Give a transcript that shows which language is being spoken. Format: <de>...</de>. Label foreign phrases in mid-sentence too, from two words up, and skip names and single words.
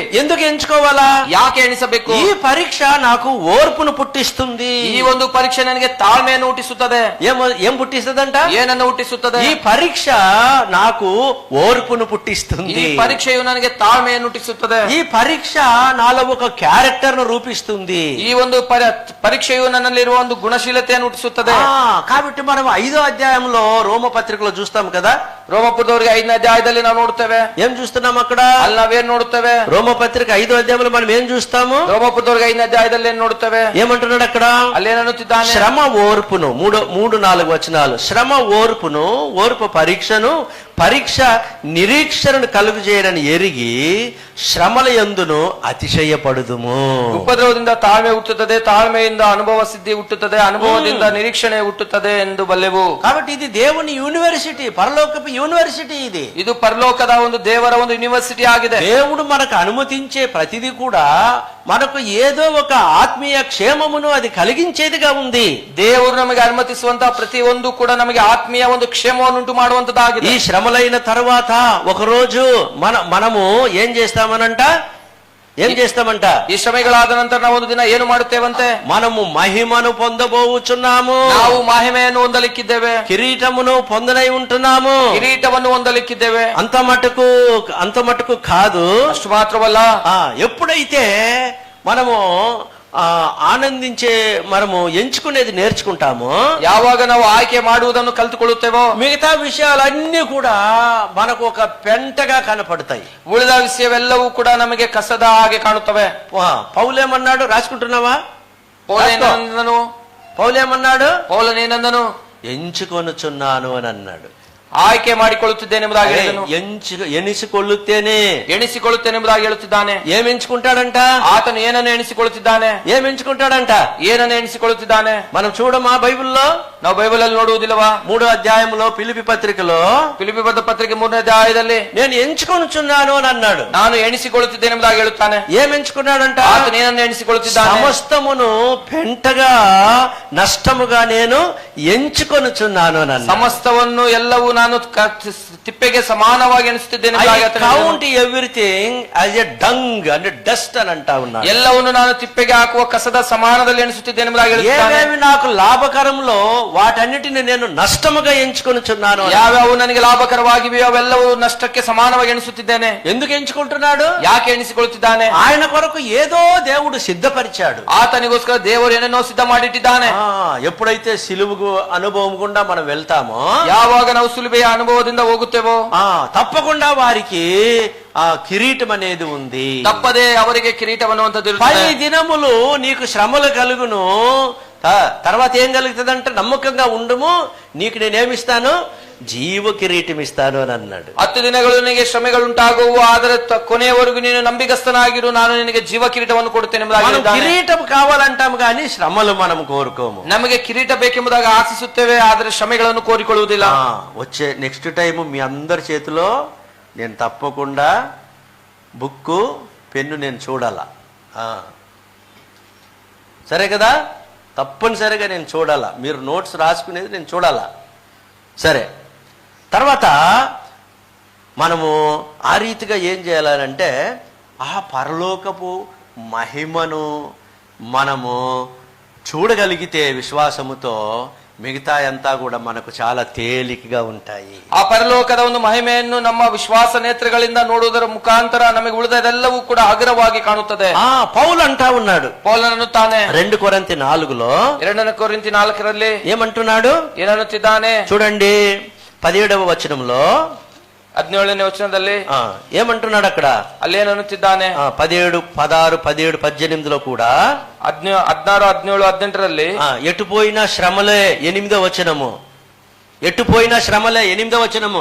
<te>ఎందుకు ఎంచుకోవాలా?</te> <kn>ಯಾಕೆ ಎಣಿಸಬೇಕು?</kn> <te>ఈ పరీక్ష నాకు ఓర్పును పుట్టిస్తుంది.</te> <kn>ಈ ಒಂದು ಪರೀಕ್ಷೆ ನನಗೆ ತಾಳ್ಮೆಯನ್ನು ಹುಟ್ಟಿಸುತ್ತದೆ.</kn> <te>ఏం పుట్టిస్తుందంట?</te> <kn>ಏನನ್ನು ಹುಟ್ಟಿಸುತ್ತದೆ?</kn> <te>ఈ పరీక్ష పరీక్ష నాకు ఓర్పును</te> <kn>ಈ</kn> <te>పుట్టిస్తుంది.</te> <kn>ಪರೀಕ್ಷೆಯು ನನಗೆ ತಾಳ್ಮೆಯನ್ನು ಹುಟ್ಟಿಸುತ್ತದೆ.</kn> <te>ఈ పరీక్ష నాలో ఒక క్యారెక్టర్ ను రూపిస్తుంది.</te> <kn>ಈ ಒಂದು ಪರೀಕ್ಷೆಯು ನನ್ನಲ್ಲಿರುವ ಒಂದು ಗುಣಶೀಲತೆಯನ್ನು ಹುಟ್ಟಿಸುತ್ತದೆ.</kn> <te>కాబట్టి మనం 5వ అధ్యాయంలో రోమ పత్రికలో చూస్తాం కదా.</te> <kn>ರೋಮಪುರದವರಿಗೆ 5ನೇ ಅಧ್ಯಾಯದಲ್ಲಿ ನಾವು ನೋಡುತ್ತೇವೆ.</kn> <te>ఏం చూస్తున్నాం అక్కడ?</te> <kn>ಅಲ್ಲಿ నాವೇನ್ ನೋಡುತ್ತೇವೆ?</kn> <te>రోమ పత్రిక 5వ అధ్యాయంలో మనం ఏం చూస్తాము?</te> <kn>ರೋಮಪುರದವರಿಗೆ 5ನೇ ಅಧ್ಯಾಯದಲ್ಲಿ ಏನ್ ನೋಡುತ್ತೇವೆ?</kn> <te>ఏమంటున్నాడు అక్కడ?</te> <kn>ಅಲ್ಲೇನನ್ನುತ್ತಿದ್ದಾನೆ?</kn> <te>శ్రమ ఓర్పును 3-4 వచనాలు. శ్రమ ఓర్పును, ఓర్పు పరీక్షను, పరీక్ష నిరీక్షణను కలుగు చేయడని ఎరిగి శ్రమల యందును అతిశయపడుదుము.</te> <kn>ಉಪದ್ರವದಿಂದ ತಾಳ್ಮೆ ಹುಟ್ಟುತ್ತದೆ, ತಾಳ್ಮೆಯಿಂದ ಅನುಭವ ಸಿದ್ಧಿ ಹುಟ್ಟುತ್ತದೆ, ಅನುಭವದಿಂದ ನಿರೀಕ್ಷಣೆ ಹುಟ್ಟುತ್ತದೆ ಎಂದು ಬಲ್ಲೆವು.</kn> <te>కాబట్టి ఇది దేవుని యూనివర్సిటీ, పరలోకపు యూనివర్సిటీ. ఇది</te> <kn>ಪರಲೋಕದ ಒಂದು ದೇವರ ಒಂದು ಯೂನಿವರ್ಸಿಟಿ ಆಗಿದೆ.</kn> <te>దేవుడు మనకు అనుమతించే ప్రతిదీ కూడా మనకు ఏదో ఒక ఆత్మీయ క్షేమమును అది కలిగించేదిగా ఉంది.</te> <kn>ದೇವರು ನಮಗೆ ಅನುಮತಿಸುವಂತಹ ಪ್ರತಿಯೊಂದು ಕೂಡ ನಮಗೆ ಆತ್ಮೀಯ ಒಂದು ಕ್ಷೇಮವನ್ನು ಉಂಟು ಮಾಡುವಂತದ್ದಾಗಿದೆ.</kn> <te>ఈ శ్రమలైన తర్వాత ఒకరోజు మనము ఏం చేస్తామనంట?</te> <kn>ಈ ಶ್ರಮೆಗಳಾದ ನಂತರ ನಾವು ಒಂದು ದಿನ ಏನು ಮಾಡುತ್ತೇವಂತೆ?</kn> <te>మనము మహిమను పొందబోచున్నాము.</te> <kn>ನಾವು ಮಹಿಮೆಯನ್ನು ಹೊಂದಲಿಕ್ಕಿದ್ದೇವೆ.</kn> <te>కిరీటమును పొందనై ఉంటున్నాము.</te> <kn>ಕಿರೀಟವನ್ನು ಹೊಂದಲಿಕ್ಕಿದ್ದೇವೆ.</kn> <te>అంత మటుకు కాదు.</te> <kn>ಅಷ್ಟು ಮಾತ್ರವಲ್ಲ,</kn> <te>ఎప్పుడైతే మనము ఆనందించే మనము ఎంచుకునేది నేర్చుకుంటామో,</te> <kn>ಯಾವಾಗ ನಾವು ಆಯ್ಕೆ ಮಾಡುವುದನ್ನು ಕಲಿತುಕೊಳ್ಳುತ್ತೇವೋ,</kn> <te>మిగతా విషయాలన్నీ కూడా మనకు ఒక పెంటగా కనపడతాయి.</te> <kn>ಉಳಿದ ವಿಷಯವೆಲ್ಲವೂ ಕೂಡ ನಮಗೆ ಕಸದ ಹಾಗೆ ಕಾಣುತ್ತವೆ.</kn> <te>పౌలేమన్నాడు? రాసుకుంటున్నావా? పౌలేమన్నాడు?</te> <kn>ಪೌಲನೇನಂದನು?</kn> <te>ఎంచుకొనుచున్నాను అని అన్నాడు.</te> <kn>ಆಯ್ಕೆ ಮಾಡಿಕೊಳ್ಳುತ್ತಿದ್ದೇನೆಂಬುದಾಗಿ ಹೇಳಿದನು. ಎಣಿಸಿಕೊಳ್ಳುತ್ತೇನೆಂಬುದಾಗಿ ಹೇಳುತ್ತಿದ್ದಾನೆ.</kn> <te>ఏం ఎంచుకుంటాడంట?</te> <kn>ಆತನು ಏನನ್ನು ಎಣಿಸಿಕೊಳ್ಳುತ್ತಿದ್ದಾನೆ?</kn> <te>ఏం ఎంచుకుంటాడంట?</te> <kn>ಏನನ್ನು ಎಣಿಸಿಕೊಳ್ಳುತ್ತಿದ್ದಾನೆ?</kn> <te>మనం చూడమా బైబిల్లో?</te> <kn>ನಾವು బైబిల్ ಅಲ್ಲಿ ನೋಡುವುದಿಲ್ಲವಾ?</kn> <te>3వ అధ్యాయంలో ఫిలిప్పీ పత్రికలో,</te> <kn>ಫಿಲಿಪ್ಪಿ ಬರೆದ ಪತ್ರಿಕೆ 3ನೇ ಅಧ್ಯಾಯದಲ್ಲಿ</kn> <te>నేను ఎంచుకొనుచున్నాను అని అన్నాడు.</te> <kn>ನಾನು ಎಣಿಸಿಕೊಳ್ಳುತ್ತಿದ್ದೇನೆಂಬುದಾಗಿ ಹೇಳುತ್ತಾನೆ.</kn> <te>ఏం ఎంచుకున్నాడంట?</te> <kn>ಆತನು ಏನನ್ನು ಎಣಿಸಿಕೊಳ್ಳುತ್ತಿದ್ದಾನೆ?</kn> <te>సమస్తమును పెంటగా నష్టముగా నేను ఎంచుకొనుచున్నాను అని అన్నాడు.</te> <kn>ಸಮಸ್ತವನ್ನು ಎಲ್ಲವೂ ನಾನು ತಿಪ್ಪೆಗೆ ಸಮಾನವಾಗಿ ಎಣಿಸುತ್ತಿದ್ದೇನೆ.</kn> <en>count everything as a dung and dust అని అంటా ఉన్నాడు.</en> <kn>ಎಲ್ಲವನ್ನು ನಾನು ತಿಪ್ಪೆಗೆ ಹಾಕುವ ಕಸದ ಸಮಾನದಲ್ಲಿ ಎಣಿಸುತ್ತಿದ್ದೇನೆ.</kn> <te>ఏమేమి నాకు లాభకరంలో వాటన్నిటిని నేను నష్టముగా ఎంచుకొనుచున్నాను.</te> <kn>ಯಾವ್ಯಾವು ನನಗೆ ಲಾಭಕರವಾಗಿವೆಯೋ ಅವೆಲ್ಲವೂ ನಷ್ಟಕ್ಕೆ ಸಮಾನವಾಗಿ ಎಣಿಸುತ್ತಿದ್ದೇನೆ.</kn> <te>ఎందుకు ఎంచుకుంటున్నాడు?</te> <kn>ಯಾಕೆ ಎಣಿಸಿಕೊಳ್ಳುತ್ತಿದ್ದಾನೆ?</kn> <te>ఆయన కొరకు ఏదో దేవుడు సిద్ధపరిచాడు.</te> <kn>ಆತನಿಗೋಸ್ಕರ ದೇವರು ಏನೇನೋ ಸಿದ್ಧ ಮಾಡಿಟ್ಟಿದ್ದಾನೆ.</kn> <te>ఎప్పుడైతే సిలువుకు అనుభవం గుండా మనం వెళ్తామో,</te> <kn>ಯಾವಾಗ ನಾವು ಸುಲಭೆಯ ಅನುಭವದಿಂದ ಹೋಗುತ್ತೇವೋ,</kn> <te>తప్పకుండా వారికి ఆ కిరీటం అనేది ఉంది.</te> <kn>ತಪ್ಪದೆ ಅವರಿಗೆ ಕಿರೀಟ ಅನ್ನುವಂಥದ್ದು</kn> <te>10 దినములు నీకు శ్రమలు కలుగును, తర్వాత ఏం కలుగుతుందంటే నమ్మకంగా ఉండుము, నీకు నేనేమిస్తాను? జీవ కిరీటం ఇస్తాను అని అన్నాడు.</te> <kn>10 ದಿನಗಳು ನಿನಗೆ ಶ್ರಮೆಗಳುಂಟಾಗುವು, ಆದರೆ ಕೊನೆಯವರೆಗೂ ನೀನು ನಂಬಿಗಸ್ತನಾಗಿರು, ನಾನು ನಿನಗೆ ಜೀವ ಕಿರೀಟವನ್ನು ಕೊಡುತ್ತೇನೆ.</kn> <te>కిరీటం కావాలంటాము కానీ శ్రమలు మనం కోరుకోము.</te> <kn>ನಮಗೆ ಕಿರೀಟ ಬೇಕೆಂಬುದಾಗ ಆಶಿಸುತ್ತೇವೆ, ಆದರೆ ಶ್ರಮೆಗಳನ್ನು ಕೋರಿಕೊಳ್ಳುವುದಿಲ್ಲ.</kn> <te>వచ్చే</te> <en>next time</en> <te>మీ అందరి చేతిలో నేను తప్పకుండా బుక్కు పెన్ను నేను చూడాలా. సరే కదా? తప్పనిసరిగా నేను చూడాలా. మీరు నోట్స్ రాసుకునేది నేను చూడాలా. సరే, తర్వాత మనము ఆ రీతిగా ఏం చేయాలంటే ఆ పరలోకపు మహిమను మనము చూడగలిగితే విశ్వాసముతో మిగతా అంతా కూడా మనకు చాలా తేలికగా ఉంటాయి.</te> <kn>ಆ ಪರಲೋಕದ ಒಂದು ಮಹಿಮೆಯನ್ನು ನಮ್ಮ ವಿಶ್ವಾಸ ನೇತ್ರಗಳಿಂದ ನೋಡುವುದರ ಮುಖಾಂತರ ನಮಗೆ ಉಳಿದದೆಲ್ಲವೂ ಕೂಡ ಹಗುರವಾಗಿ ಕಾಣುತ್ತದೆ.</kn> <te>పౌలు అంటా ఉన్నాడు,</te> <kn>ಪೌಲನನ್ನುತ್ತಾನೆ</kn> <te>2 కొరింథీ 4లో,</te> <kn>2 ಕೊರಿಂಥీ 4ರಲ್ಲಿ</kn> <te>ఏమంటున్నాడు?</te> <kn>ಏನನ್ನುತ್ತಿದ್ದಾನೆ?</kn> <te>చూడండి 17వ వచనంలో,</te> <kn>17ನೇ ವಚನದಲ್ಲಿ</kn> <te>ఏమంటున్నాడు అక్కడ?</te> <kn>ಅಲ್ಲೇನನ್ನುತ್ತಿದ್ದಾನೆ?</kn> <te>17, 16, 17, 18లో కూడా</te> <kn>16, 17, 18ರಲ್ಲಿ</kn> <te>ఎటుపోయినా శ్రమలే 8వ వచనము, ఎటుపోయినా శ్రమలే 8వ వచనము.</te>